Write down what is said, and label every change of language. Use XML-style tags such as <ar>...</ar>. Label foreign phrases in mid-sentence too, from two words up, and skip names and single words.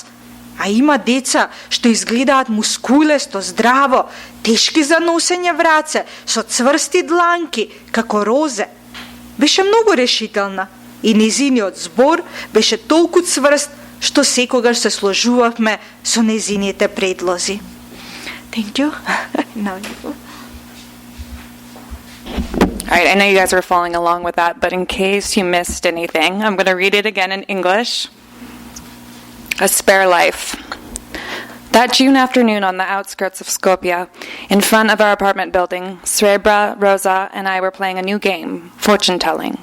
<mk>А има деца што изгледаат мускулесто, здраво, тешки за носење в раце, со цврсти дланки, како Розе. Беше многу решителна и незиниот збор беше толку цврст, што секогаш се сложувавме со незините предлози.</mk> <en>Thank you. All right, I know you guys are following along with that, but in case you missed anything, I'm going to read it again in English. A Spare Life. That June afternoon on the outskirts of Skopje, in front of our apartment building, Srebra, Rosa, and I were playing a new game, fortune-telling.</en>